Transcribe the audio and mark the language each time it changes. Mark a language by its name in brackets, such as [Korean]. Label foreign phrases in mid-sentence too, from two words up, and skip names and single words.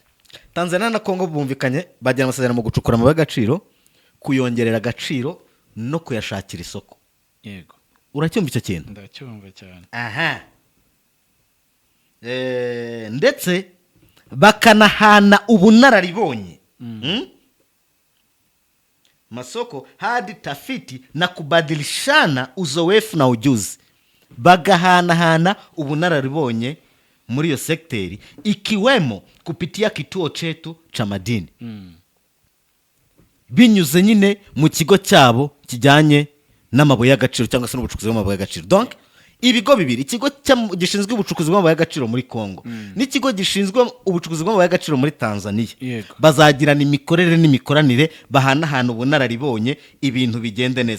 [Kinyarwanda] Tanzania na Kongo bumvikanye bajya amasezerano mu gucukura amabuye y'agaciro, kuyongerera agaciro no kuyashakira isoko. Yego. Uracyumva icyo kintu? Ndacyumva cyane. Aha. Ndetse bakanahana ubunararibonye [Swahili] masoko hadi tafiti na kubadilishana uzoefu na ujuzi, [Kinyarwanda] bagahanahana ubunararibonye muri hiyo sekteri, [Swahili] ikiwemo kupitia kituo chetu cha madini [Kinyarwanda] binyuze nyine mu kigo cyabo kijyanye n'amabuye y'agaciro cyangwa se n'ubucukuzi bw'amabuye y'agaciro. Donc ibigo bibiri, ikigo gishinzwe ubucukuzi bw'amabuye y'agaciro muri Kongo n'ikigo gishinzwe ubucukuzi bw'amabuye y'agaciro muri Tanzania, bazagirana imikorere n'imikoranire, bahanahana ubunararibonye, ibintu bigende neza.